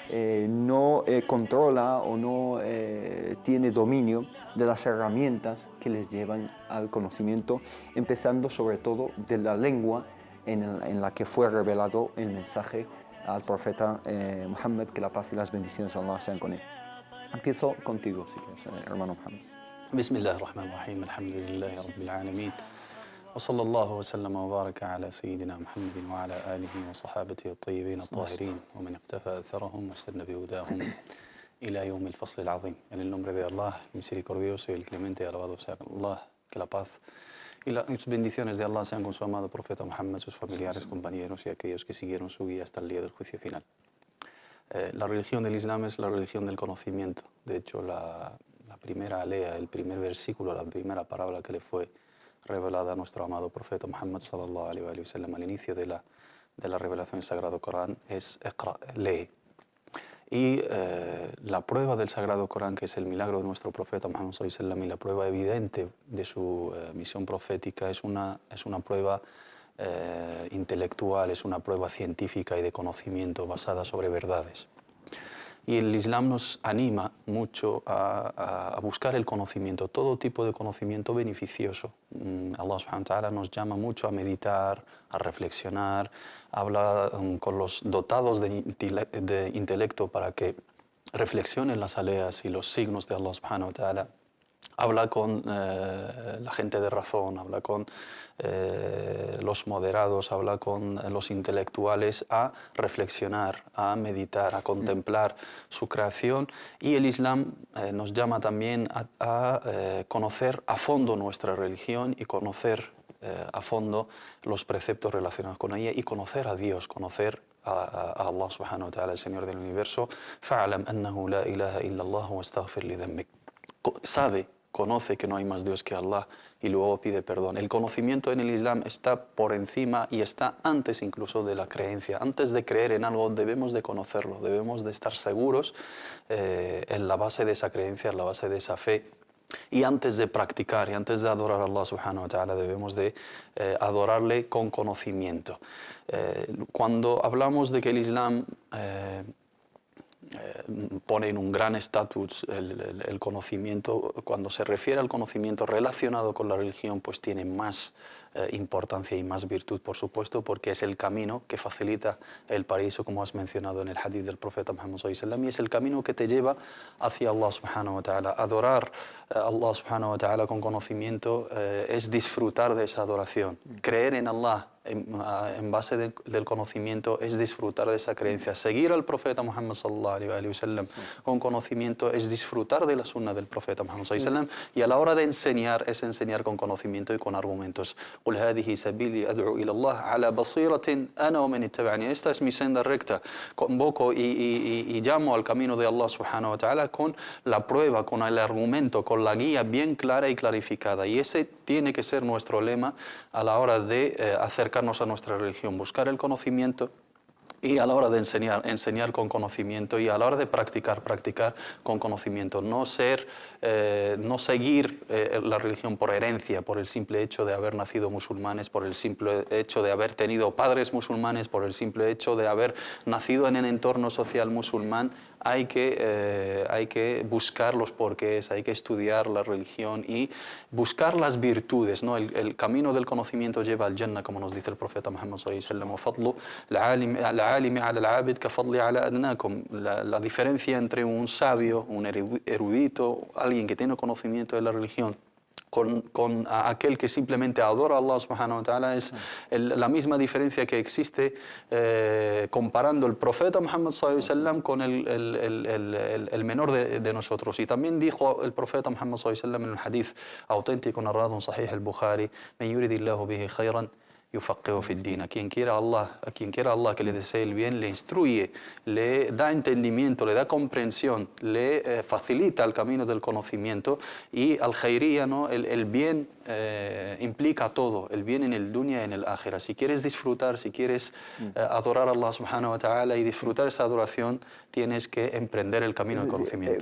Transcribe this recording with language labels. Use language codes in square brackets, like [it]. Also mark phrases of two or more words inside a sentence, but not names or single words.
[es] no controla o no tiene dominio de las herramientas que les llevan al conocimiento, empezando sobre todo de la lengua en la que fue revelado el mensaje al profeta Muhammad, que la paz y las bendiciones de Allah sean con él. Empiezo contigo, si quieres, hermano Muhammad. [ar] بسم الله الرحمن الرحيم. الحمد لله رب العالمين. وصلى الله وسلم وبارك على سيدنا محمد وعلى آله وصحابته الطيبين الطاهرين ومن اقتفى أثرهم واستنى بهداهم إلى يوم الفصل العظيم. [es] En el nombre de Allah, misericordioso y el clemente, alabado sea Allah, que la paz y las bendiciones de Allah sean con su amado profeta Muhammad, sus familiares, compañeros y aquellos que siguieron su guía hasta el día del juicio final. La religión del Islam es la religión del conocimiento. De hecho, la primera alea, el primer versículo, la primera palabra que le fue revelada a nuestro amado profeta Muhammad [ar] صلى الله عليه وسلم [es] al inicio de la revelación del Sagrado Corán es Iqra, lee. Y la prueba del Sagrado Corán, que es el milagro de nuestro profeta Muhammad [ar] صلى الله عليه وسلم, [es] y la prueba evidente de su misión profética es una prueba intelectual, es una prueba científica y de conocimiento basada sobre verdades. Y el Islam nos anima mucho a buscar el conocimiento, todo tipo de conocimiento beneficioso. Allah [ar] سبحانه وتعالى [es] nos llama mucho a meditar, a reflexionar, habla con los dotados de intelecto para que reflexionen las aleas y los signos de Allah [ar] سبحانه وتعالى. [es] Habla con la gente de razón, habla con los moderados, habla con los intelectuales a reflexionar, a meditar, a contemplar su creación. Y el Islam nos llama también a conocer a fondo nuestra religión y conocer a fondo los preceptos relacionados con ella y conocer a Dios, conocer a Allah [ar] سبحانه وتعالى, [es] el Señor del universo. [ar] فَعْلَمْ أَنَّهُ لَا إِلَهَ إِلَّا اللَّهُ وَاسْتَغْفِرْ لِذَنبِكَ. [es] Conoce que no hay más Dios que Allah y luego pide perdón. El conocimiento en el Islam está por encima y está antes incluso de la creencia. Antes de creer en algo debemos de conocerlo, debemos de estar seguros en la base de esa creencia, en la base de esa fe Y antes de practicar y antes de adorar a Allah [ar] سبحانه وتعالى [es] debemos de adorarle con conocimiento. Cuando hablamos de que el Islam pone en un gran estatus el conocimiento, cuando se refiere al conocimiento relacionado con la religión, pues tiene más importancia y más virtud, por supuesto, porque es el camino que facilita el paraíso, como has mencionado en el hadith del profeta Muhammad [ar] صلى الله عليه وسلم, [es] y es el camino que te lleva hacia Allah [ar] سبحانه وتعالى. [es] Adorar a Allah [ar] سبحانه وتعالى [es] con conocimiento es disfrutar de esa adoración. Creer en Allah en base del conocimiento es disfrutar de esa creencia. Seguir al profeta Muhammad [ar] صلى الله عليه وسلم [es] con conocimiento es disfrutar de la sunna del profeta Muhammad [ar] صلى الله عليه وسلم, [es] y a la hora de enseñar es enseñar con conocimiento y con argumentos. [ar] قل هذه سبيلي أدعو إلى الله على بصيرة أنا ومن اتبعني. [es] Esta es mi senda recta. Convoco y llamo al camino de Allah [ar] سبحانه وتعالى [es] con la prueba, con el argumento, con la guía bien clara y clarificada. Y ese tiene que ser nuestro lema a la hora de acercarnos a nuestra religión, buscar el conocimiento, y a la hora de enseñar con conocimiento, y a la hora de practicar con conocimiento. No seguir la religión por herencia, por el simple hecho de haber nacido musulmanes, por el simple hecho de haber tenido padres musulmanes, por el simple hecho de haber nacido en el entorno social musulmán. Hay que buscar los porqués, hay que estudiar la religión y buscar las virtudes, ¿no? El camino del conocimiento lleva al Jannah, como nos dice el profeta Muhammad [ar] صلى الله عليه وسلم. [es] La diferencia entre un sabio, un erudito, alguien que tiene conocimiento de la religión, con aquel que simplemente adora a Allah [ar] سبحانه وتعالى, [es] es la misma diferencia que existe comparando el profeta Muhammad [ar] صلى الله عليه وسلم [es] con el menor de nosotros. Y también dijo el profeta Muhammad [ar] صلى الله عليه وسلم [es] en un hadith auténtico narrado en Sahih al-Bukhari: [ar] "من يرد الله به خيرا يفقهه في الدين". [es] A quien quiera Allah que le desee el bien, le instruye, le da entendimiento, le da comprensión, le facilita el camino del conocimiento. Y al khayriya, ¿no? El bien implica todo, el bien en el dunya y en el akhira. Si quieres disfrutar, si quieres adorar a Allah [ar] سبحانه وتعالى [es] y disfrutar esa adoración, tienes que emprender el camino del conocimiento.